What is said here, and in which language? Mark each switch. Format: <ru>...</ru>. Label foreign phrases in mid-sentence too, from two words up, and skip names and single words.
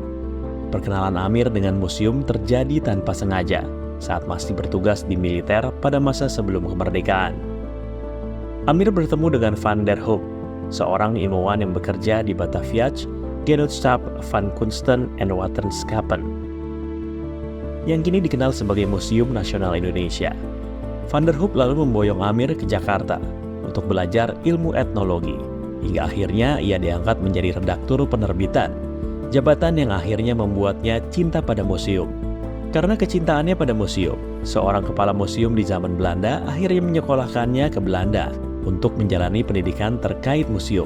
<id>Perkenalan Amir dengan museum terjadi tanpa sengaja saat masih bertugas di militer pada masa sebelum kemerdekaan. Amir bertemu dengan Van der Hoop, seorang ilmuwan yang bekerja di Batavia, Genootschap van Kunsten en Wetenschappen, yang kini dikenal sebagai Museum Nasional Indonesia. Van der Hoop lalu memboyong Amir ke Jakarta untuk belajar ilmu etnologi, hingga akhirnya ia diangkat menjadi redaktur penerbitan, jabatan yang akhirnya membuatnya cinta pada museum. Karena kecintaannya pada museum, seorang kepala museum di zaman Belanda akhirnya menyekolahkannya ke Belanda untuk menjalani pendidikan terkait museum.</id>